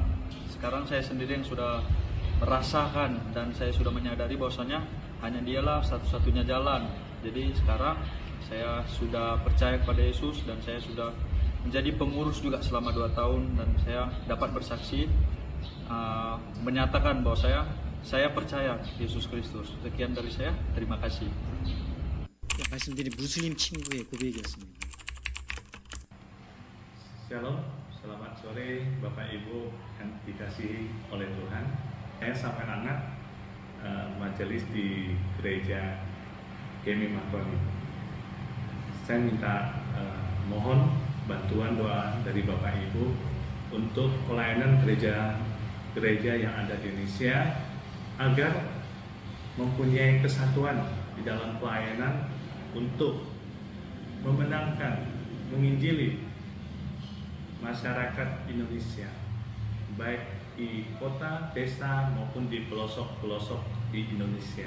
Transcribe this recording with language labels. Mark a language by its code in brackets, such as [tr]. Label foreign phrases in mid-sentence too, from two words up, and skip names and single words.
[id] Sekarang saya sendiri yang sudah merasakan dan saya sudah menyadari bahwasanya hanya Dialah satu-satunya jalan. Jadi sekarang saya sudah percaya kepada Yesus dan saya sudah menjadi pengurus juga selama 2 tahun, dan saya dapat bersaksi menyatakan bahwa saya percaya Yesus Kristus. Sekian dari saya. Terima kasih. [ko] 말씀드린 무슬림 친구의 고백이었습니다. [id] Shalom, selamat sore Bapak Ibu yang dikasihi oleh Tuhan. Saya sampai anak majelis di gereja Gemi Makoni. Saya minta mohon bantuan doa dari Bapak Ibu untuk pelayanan gereja yang ada di Indonesia agar mempunyai kesatuan di dalam pelayanan untuk memenangkan, menginjili masyarakat Indonesia, baik di kota, desa maupun di pelosok-pelosok di Indonesia.